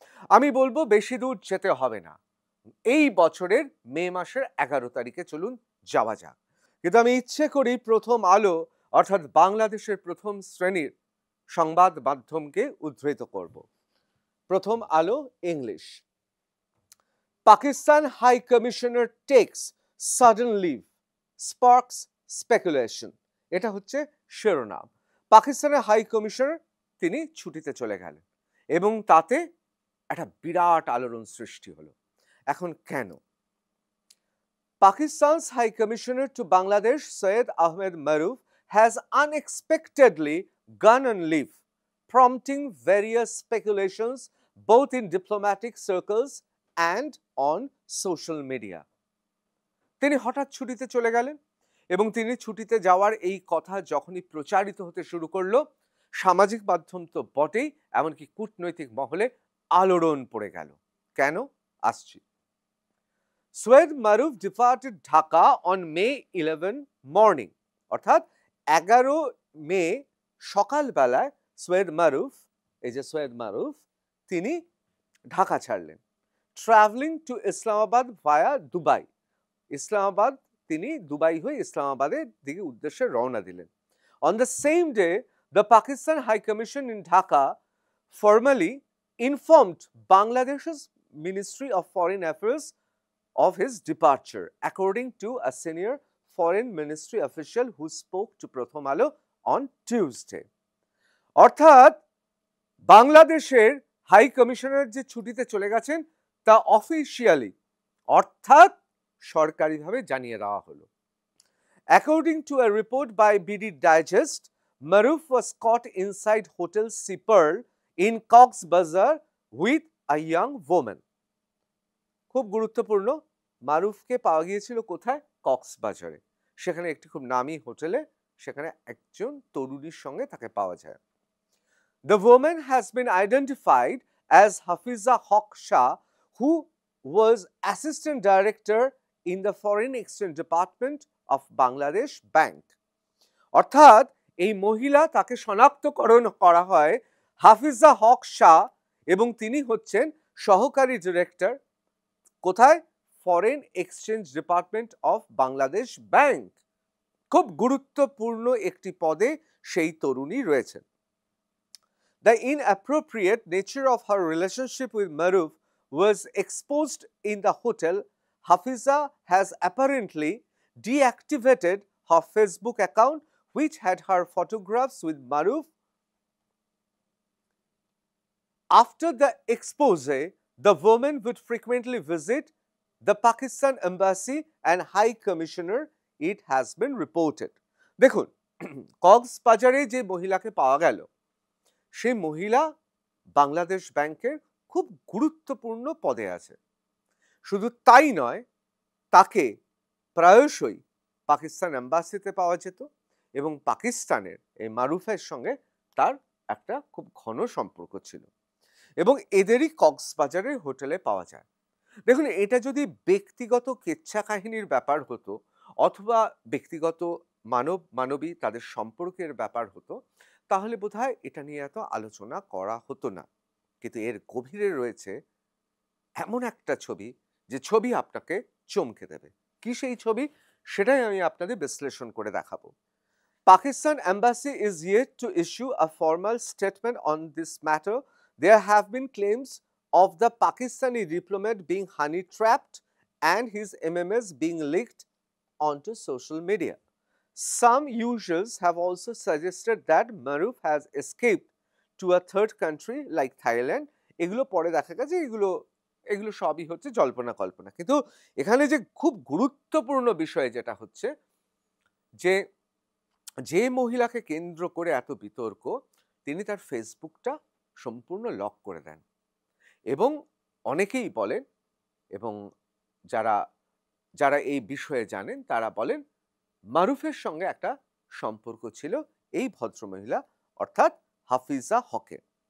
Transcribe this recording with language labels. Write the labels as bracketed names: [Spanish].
[Bangla] আমি বলবো বেশি দূর যেতে হবে না, এই বছরের মে মাসের 11 তারিখে চলুন যাওয়া যাক। কিন্তু আমি ইচ্ছে করি প্রথম আলো অর্থাৎ বাংলাদেশের প্রথম শ্রেণীর সংবাদ মাধ্যমকে উদ্ধৃত করব। প্রথম আলো English. [English] Pakistan High Commissioner takes sudden leave, sparks speculation. [Bangla] এটা হচ্ছে শিরোনাম। পাকিস্তানের হাই কমিশনার তিনি ছুটিতে চলে গেলেন এবং তাতে একটা বিরাট আলোড়ন সৃষ্টি হলো। এখন কেন? [English] Pakistan's High Commissioner to Bangladesh, Syed Ahmed Maruf, has unexpectedly gone on leave, prompting various speculations both in diplomatic circles and on social media. [Bangla] তিনি হঠাৎ ছুটিতে চলে গেলেন এবং তিনি ছুটিতে যাওয়ার এই কথা যখনই প্রচারিত হতে শুরু করলো, সামাজিক মাধ্যম তো বটেই, এমনকি কূটনৈতিক মহলে আলোড়ন পড়ে গেল। কেন? আসছি। [English] Syed Maruf departed Dhaka on May 11 morning, [Bangla] অর্থাৎ 11 মে সকালবেলায় সৈয়দ মারুফ, এই যে সৈয়দ মারুফ, তিনি ঢাকা ছাড়লেন, [English] Travelling to Islamabad via Dubai. [Bangla] Islamabad, তিনি দুবাই হয়ে ইসলামাবাদের দিকে উদ্দেশ্যে রওনা দিলেন। [English] On the same day, the Pakistan High Commission in Dhaka formally informed Bangladesh's Ministry of Foreign Affairs of his departure, according to a senior foreign ministry official who spoke to Pratham Alo on Tuesday. [Bangla] অর্থাৎ বাংলাদেশের high commissioner যে ছুটিতে চলে গেছেন তা officially অর্থাৎ সরকারিভাবে জানিয়ে দেওয়া হলো। [English] According to a report by BD Digest, Maruf was caught inside Hotel Sea Pearl in Cox's Bazar with a young woman. [Bangla] খুব গুরুত্বপূর্ণ, মারুফকে পাওয়া গিয়েছিল কোথায়? কক্সবাজারে। সেখানে একটি খুব নামী হোটেলে, সেখানে একজন তরুণীর সঙ্গে তাকে পাওয়া যায়। [English] The woman has been identified as Hafiza Haq Shah, who was Assistant Director in the Foreign Exchange Department of Bangladesh Bank. [Bangla] অর্থাৎ এই মহিলা, তাকে শনাক্তকরণ করা হয় হাফিজা হক শাহ, এবং তিনি হচ্ছেন সহকারী ডিরেক্টর কোথায়? [English] Foreign exchange department of Bangladesh bank. [Bangla] খুব গুরুত্বপূর্ণ একটি পদে সেই তরুণী রয়েছেন। [English] The inappropriate nature of her relationship with Maruf was exposed in the hotel. Hafiza has apparently deactivated her Facebook account, which had her photographs with Maruf. After the expose, the woman would frequently visit the Pakistan Embassy and High Commissioner, it has been reported. [Bangla] দেখুন, কক্সবাজারে যে মহিলাকে পাওয়া গেল, সেই মহিলা বাংলাদেশ ব্যাংকের খুব গুরুত্বপূর্ণ পদে আছে। শুধু তাই নয়, তাকে প্রায়শই পাকিস্তান এম্বাসিতে পাওয়া যেত এবং পাকিস্তানের এই মারুফের সঙ্গে তার একটা খুব ঘন সম্পর্ক ছিল এবং এদেরই কক্সবাজারের হোটেলে পাওয়া যায়। দেখুন, এটা যদি ব্যক্তিগত কেচ্ছা কাহিনীর ব্যাপার হতো অথবা ব্যক্তিগত মানবী তাদের সম্পর্কের ব্যাপার হতো, তাহলে বোধহয় এটা নিয়ে এত আলোচনা করা হতো না। কিন্তু এর গভীরে রয়েছে এমন একটা ছবি, যে ছবি আপনাকে চমকে দেবে। কি সেই ছবি? সেটাই আমি আপনাদের বিশ্লেষণ করে দেখাবো। [English] Pakistan Embassy is yet to issue a formal statement on this matter. There have been claims of the Pakistani diplomat being honey-trapped and his MMS being leaked onto social media. Some users have also suggested that Maruf has escaped to a third country like Thailand. [Bangla] এগুলো পরে দেখা গেছে এগুলো সবই হচ্ছে জল্পনা কল্পনা। কিন্তু এখানে যে খুব গুরুত্বপূর্ণ বিষয় যেটা হচ্ছে, যে মহিলাকে কেন্দ্র করে এত বিতর্ক, তিনি তার ফেসবুকটা সম্পূর্ণ লক করে দেন এবং অনেকেই বলেন, এবং যারা এই বিষয়ে জানেন তারা বলেন, মারুফের সঙ্গে একটা সম্পর্ক ছিল এই ভদ্রমহিলা অর্থাৎ হাফিজা হকের।